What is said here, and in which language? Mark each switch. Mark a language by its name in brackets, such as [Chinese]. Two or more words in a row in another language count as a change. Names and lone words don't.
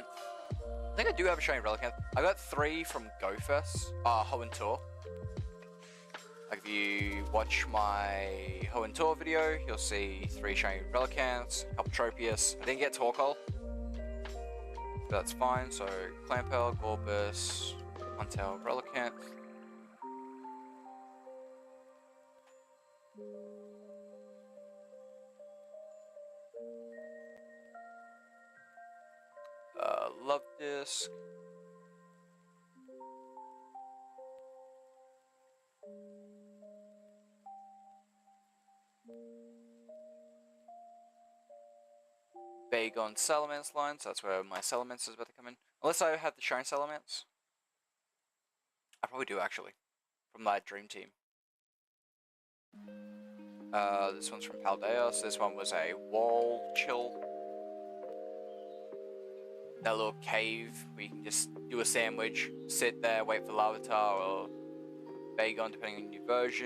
[English] I think I do have a shiny Relicanth. I got 3 from GoFest. Hoenn Tour. Like if you watch my Hoenn Tour video, you'll see 3 shiny Relicanths, a couple Tropius. I didn't get Torkoal. That's fine, so Clampel, Gorbis, Montail, Relicanth. Love Disc. Bagon Salamence line, so that's where my Salamence is about to come in. Unless I have the Shine Salamence. I probably do, actually. From my Dream Team. This one's from Paldeus. This one was a wall chill. That little cave where you can just do a sandwich, sit there, wait for Larvitar or Bagon, depending on your version.